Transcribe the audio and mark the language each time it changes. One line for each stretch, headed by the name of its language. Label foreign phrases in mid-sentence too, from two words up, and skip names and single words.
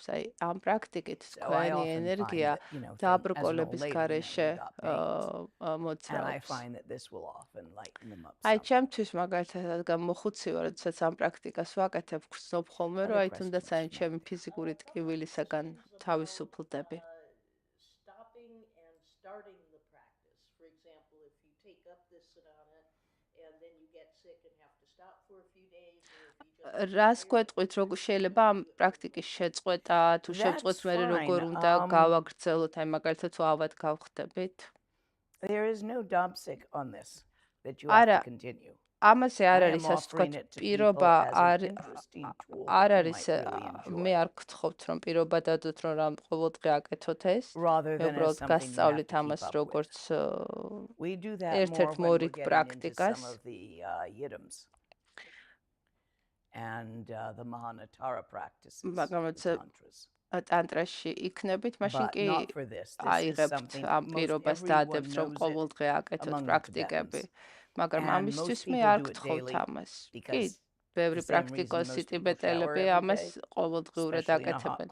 Georgian: აი ამ პრაქტიკით თქვენი ენერგია დაბრკოლების გარეშე მოძრაობს. აი ჩემთვის მაგალითად რადგან მოხუცი ვარ, როდესაც ამ პრაქტიკას ვაკეთებ, გრძნობ ხოლმე, რომ აი თუნდაც აი ჩემი ფიზიკური ტკივილი საგან თავისუფლდები.
English: Stopping and starting the practice. For example, if you take up this sadhana and then you get sick and have to stop for a few days, or if you just
Georgian: რას გვეტყვით, როგორ შეიძლება ამ პრაქტიკის შეწყვეტა, თუ შევწყვეტ მე როგორ უნდა გავაგრძელოთ, აი მაგალითად თუ ავად გავხდებით?
English: There is no dopsic on this that you have to continue.
Georgian: ამაზე არ არის ასე ვთქვათ პირობა არ არის მე არ გთხოვთ რომ პირობა დადოთ რომ რამ ყოველდღე აკეთოთ ეს უბრალოდ გასწავლით ამას როგორც ერთ-ერთ მორიგ პრაქტიკას
English: and the Mahanatara practices
Georgian: მაგრამ ტანტრაში იქნებით მაშინ კი აიღებთ ამ პირობას დადებთ რომ ყოველდღე აკეთოთ პრაქტიკები მაგრამ ამისთვის მე არ გთხოვთ ამას. კი, ბევრი პრაქტიკოსი ტიბეტელები ამას ყოველდღიურად აკეთებენ.